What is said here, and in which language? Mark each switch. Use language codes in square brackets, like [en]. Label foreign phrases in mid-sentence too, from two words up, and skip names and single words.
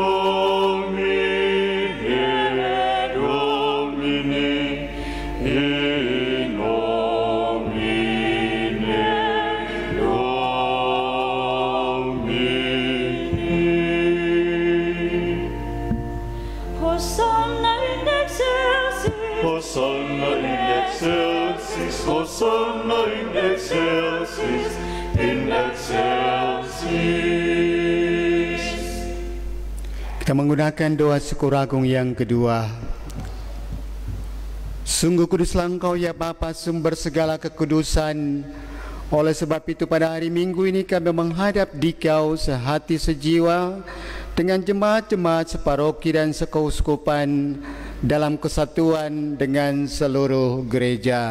[la] nomine Domini, in nomine Domini. Hosanna in excelsis, Hosanna in excelsis, Hosanna in excelsis, in excelsis. [id] Kita menggunakan doa syukur agung yang kedua. Sungguh kuduslah Engkau ya Bapa, sumber segala kekudusan. Oleh sebab itu pada hari Minggu ini kami menghadap Dikau sehati sejiwa dengan jemaat-jemaat separoki dan sekeuskupan dalam kesatuan dengan seluruh gereja.